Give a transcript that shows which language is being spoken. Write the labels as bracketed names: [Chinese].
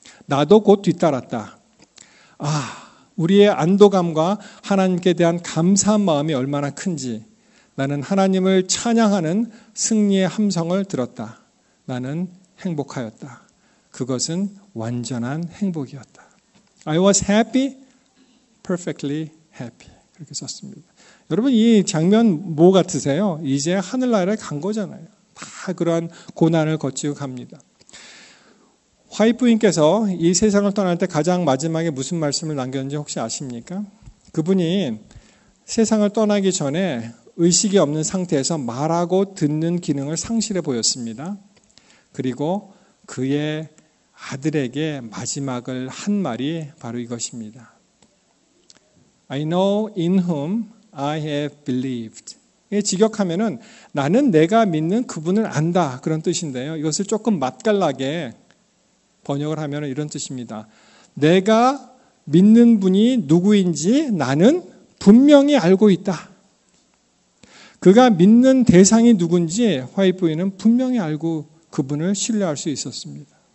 [Korean] 나도 곧 뒤따랐다. 우리의 안도감과 하나님께 대한 감사한 마음이 얼마나 큰지 나는 하나님을 찬양하는 승리의 함성을 들었다. 나는 행복하였다. 그것은 완전한 행복이었다. [English] I was happy, perfectly happy. [Korean] 그렇게 썼습니다. 여러분 이 장면 뭐 같으세요? 이제 하늘나라에 간 거잖아요. 다 그러한 고난을 거치고 갑니다. 화이트부인께서 이 세상을 떠날 때 가장 마지막에 무슨 말씀을 남겼는지 혹시 아십니까? 그분이 세상을 떠나기 전에 의식이 없는 상태에서 말하고 듣는 기능을 상실해 보였습니다. 그리고 그의 아들에게 마지막을 한 말이 바로 이것입니다. [English] I know in whom I have believed. [Korean] 직역하면은 나는 내가 믿는 그분을 안다 그런 뜻인데요. 이것을 조금 맛깔나게 번역을 하면 이런 뜻입니다. 내가 믿는 분이 누구인지 나는 분명히 알고 있다. 그가 믿는 대상이 누군지 화이트부인은 분명히 알고 그분을 신뢰할 수 있었습니다.